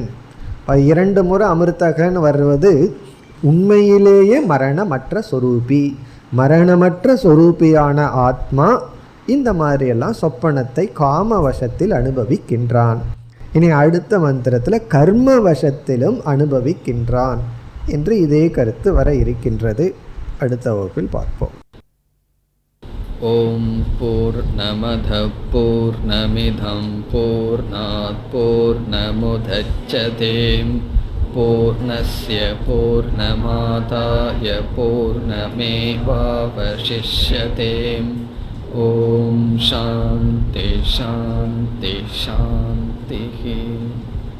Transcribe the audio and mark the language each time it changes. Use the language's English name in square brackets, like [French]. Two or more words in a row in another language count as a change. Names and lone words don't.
[Tamil] இப்போ 2 முறை அமிர்தகன்னு வருவது உண்மையிலேயே மரணமற்ற சொரூபி, மரணமற்ற சொரூபியான ஆத்மா இந்த மாதிரியெல்லாம் சொப்பனத்தை காம வசத்தில் அனுபவிக்கின்றான். இனி அடுத்த மந்திரத்தில் கர்ம வசத்திலும் அனுபவிக்கின்றான் என்று இதே கருத்து வர இருக்கின்றது. அடுத்த வகுப்பில் பார்ப்போம். [Sanskrit] ॐ पूर्णमदः पूर्णमिदं पूर्णात् पूर्णमुदच्यते पूर्णस्य पूर्णमादाय पूर्णमेवावशिष्यते. ॐ शान्तिः शान्तिः शान्तिः.